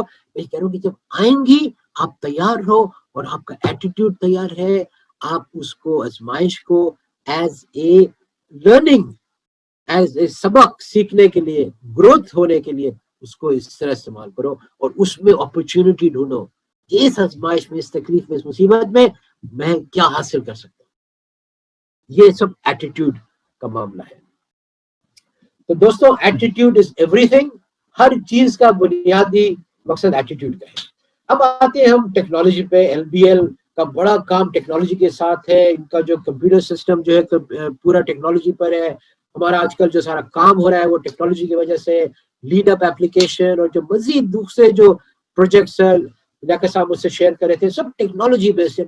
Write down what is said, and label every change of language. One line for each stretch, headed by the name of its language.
Urdu: میں کہہ رہا ہوں کہ جب آئیں گی آپ تیار رہو، اور آپ کا ایٹیٹیوڈ تیار ہے، آپ اس کو آزمائش کو as a learning, as a سبق سیکھنے کے لیے، گروتھ ہونے کے لیے اس کو اس طرح استعمال کرو اور اس میں اپرچونٹی ڈھونڈو. اس آزمائش میں، اس تکلیف میں، اس مصیبت میں کیا حاصل کر سکتا ہوں. یہ سب ایٹیٹیوڈ کا معاملہ ہے. تو دوستوں،
English: Attitude is everything.
Urdu: ہر چیز کا بنیادی مقصد ایٹیٹیوڈ کا ہے. اب آتے ہیں ہم ٹیکنالوجی پہ. LBL کا بڑا کام ٹیکنالوجی کے ساتھ ہے. ان کا جو کمپیوٹر سسٹم جو ہے پورا ٹیکنالوجی پر ہے. ہمارا آج کل جو سارا کام ہو رہا ہے وہ ٹیکنالوجی کی وجہ سے. لیڈ اپ ایپلیکیشن اور جو مزید دوسرے جو پروجیکٹس لیاقت صاحب مجھ سے شیئر کرے تھے، سب ٹیکنالوجی بیسڈ ہے.